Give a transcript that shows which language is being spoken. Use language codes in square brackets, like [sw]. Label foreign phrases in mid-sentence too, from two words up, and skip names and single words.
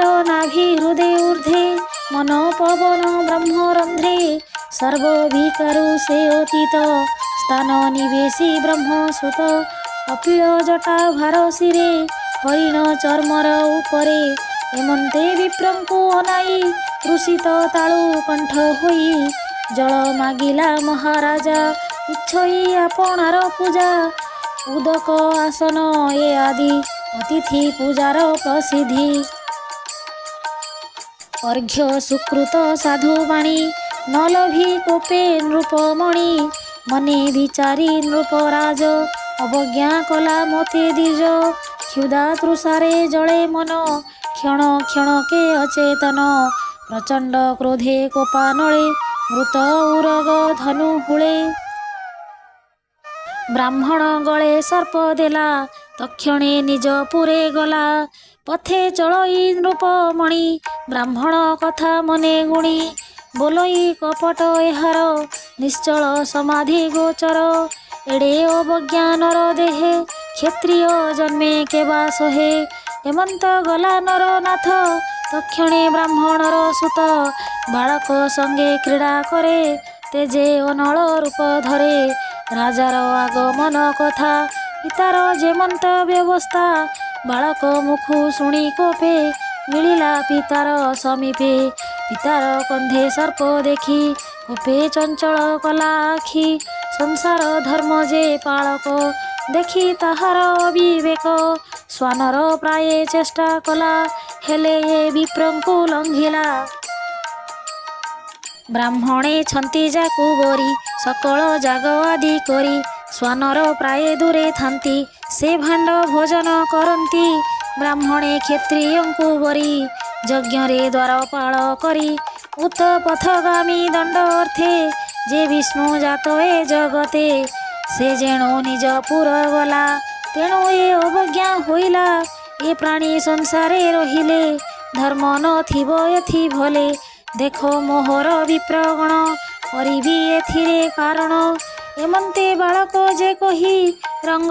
[or] ନାଭି ହୃଦେ ଊର୍ଦ୍ଧ୍ୱେ ମନ ପବନ ବ୍ରହ୍ମରନ୍ଧ୍ରେ ସର୍ବବିକାରୁ ସେ ଅତୀତ ସ୍ଥାନ ନିବେଶୀ ବ୍ରହ୍ମସୁତ କପିଳ ଜଟା ଭାର ଶିରେ ହରିଣ ଚର୍ମର ଉପରେ ଏମନ୍ତେ ବିପ୍ରଙ୍କୁ ଅନାଇ ତୃଷିତ ତାଳୁ କଣ୍ଠ ହୋଇ ଜଳ ମାଗିଲା ମହାରାଜା ଇଚ୍ଛଇ ଆପଣାର ପୂଜା ଉଦକ ଆସନ ଏ ଆଦି ଅତିଥି ପୂଜାର ପ୍ରସିଦ୍ଧି ଅର୍ଘ୍ୟ ସୁକୃତ ସାଧୁବାଣୀ ନ ଲଭି କୋପେ ନୃପମଣି ମନେ ବିଚାରି ନୃପରାଜ ଅବଜ୍ଞା କଲା ମୋତେ ଦ୍ୱିଜ କ୍ଷୁଧା ତୃଷାରେ ଜଳେ ମନ କ୍ଷଣ କ୍ଷଣକେ ଅଚେତନ ପ୍ରଚଣ୍ଡ କ୍ରୋଧେ କୋପାନଳେ ମୃତ ଉରଗ ଧନୁ ହୁଳେ ବ୍ରାହ୍ମଣ ଗଳେ ସର୍ପ ଦେଲା ତକ୍ଷଣେ ନିଜ ପୁରେ ଗଲା ପଥେ ଚଳଇ ନୃପମଣି ବ୍ରାହ୍ମଣ କଥା ମନେ ଗୁଣି ବୋଲଇ କପଟ ଏହାର ନିଶ୍ଚଳ ସମାଧି ଗୋଚର ଏଡ଼େ ଅବଜ୍ଞାନର ଦେହେ କ୍ଷତ୍ରିୟ ଜନ୍ମେ କେବା ସହେ ହେମନ୍ତ ଗଲା ନର ନାଥ ତକ୍ଷଣେ ବ୍ରାହ୍ମଣର ସୁତ ବାଳକ ସଙ୍ଗେ କ୍ରୀଡ଼ା କରେ ତେଜେ ଅନଳ ରୂପ ଧରେ ରାଜାର ଆଗମନ କଥା ପିତାର ଜେମନ୍ତ ବ୍ୟବସ୍ଥା ବାଳକ ମୁଖୁ ଶୁଣି କୋପେ ମିଳିଲା ପିତାର ସମୀପେ ପିତାର କନ୍ଧେ ସର୍ପ ଦେଖି କୋପେ ଚଞ୍ଚଳ କଲା ଆଖି ସଂସାର ଧର୍ମ ଜେ ପାଳକ ଦେଖି ତାହାର ଅବିବେକ ସ୍ୱାନର ପ୍ରାୟ ଚେଷ୍ଟା କଲା ହେଲେ ଯେ ବିପ୍ରଙ୍କୁ ଲଙ୍ଘିଲା ବ୍ରାହ୍ମଣେ ଛନ୍ତି ଜାକୁ ବୋରି ସକଳ ଜାଗ ଆଦି କରି ସ୍ୱାନର ପ୍ରାୟ ଦୂରେ ଥାନ୍ତି ସେ ଭାଣ୍ଡ ଭୋଜନ କରତି ବ୍ରାହ୍ମଣେ କ୍ଷତ୍ରିୟଙ୍କୁ ବରି ଯଜ୍ଞ ରେ ଦ୍ୱାରପାଳ କରି ଉତ ପଥଗାମୀ ଦଣ୍ଡ ଅର୍ଥେ ଜେ ବିଷ୍ଣୁ ଜାତ ଏ ଜଗତେ ସେ ଜେଣୁ ନିଜ ପୁର ଗଲା ତେଣୁ ଏ ଅବଜ୍ଞା ହୋଇଲା ଏ ପ୍ରାଣୀ ସଂସାରେ ରହିଲେ ଧର୍ମ ନ ଥିବୋ ଏଥି ଭଲେ ଦେଖୋ ମୋହର ବିପ୍ରଗଣ କରିବି ଏଥିରେ କାରଣ ଏମନ୍ତେ ବାଳକ ଜେ କହି ରଙ୍ଗ